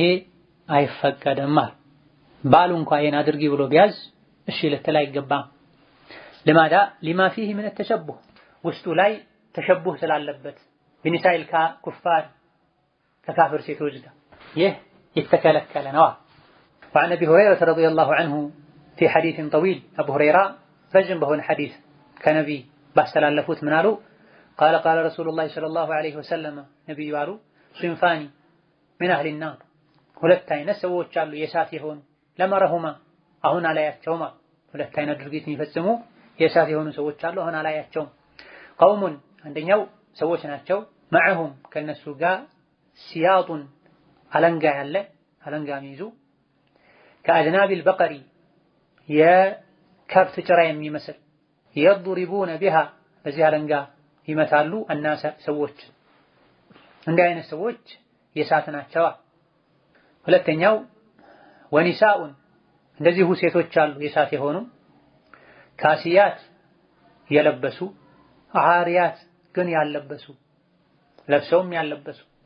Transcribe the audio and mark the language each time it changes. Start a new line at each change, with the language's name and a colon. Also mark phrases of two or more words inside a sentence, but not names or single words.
Amharic: አይፈቀድም። ባሉ እንኳ ይሄን አድርጊ ብሎ ቢያዝ እሺ ልትል አይገባም። ለማዳ
Arabic: لما فيه
Amharic: ምን ተሸቡህ ውስጡ ላይ ተሸቡህ ስላለበት
Arabic: بنساء الكفار
Amharic: ከካፍር ሴቶች ጋር ይህ የተከለከለ ነው።
Arabic: وعن ابي هريره رضي الله عنه في حديث طويل
Amharic: ابو هريره ረጅም በሆነ ሐዲስ ከነቢ ባስተላለፉት ምን አሉ?
Arabic: قال قال رسول الله صلى الله عليه وسلم
Amharic: ነብዩ አሉ
Arabic: صنفان من اهل النار
Amharic: ሁለት አይነት ሰዎች አሉ የእሳት የሆኑ ለመረሁማ አሁን አላያቸውም። ሁለት አይነት ድርጊት የሚፈጽሙ የእሳት የሆኑ ሰዎች አሉ አሁን አላያቸውም። ቀውሙን አንደኛው ሰዎች ናቸው معهم ከነሱ ጋር ሲያጡን አለንጋ ያለ አለንጋ የሚይዙ
Arabic: كأذناب البقر
Amharic: የከብት ጭራ የሚመስል
Arabic: يضربون بها
Amharic: በዚህ አለንጋ ይመታሉ الناس ሰዎች እንዲህ አይነት ሰዎች የእሳት ናቸው። ሁለተኛው ወኒሳኡን እንደዚሁ ሴቶች አሉ የእሳት የሆኑ ካሲያት የለበሱ ዓሪያት ግን ያለበሱ ለብሰውም ያለበሱ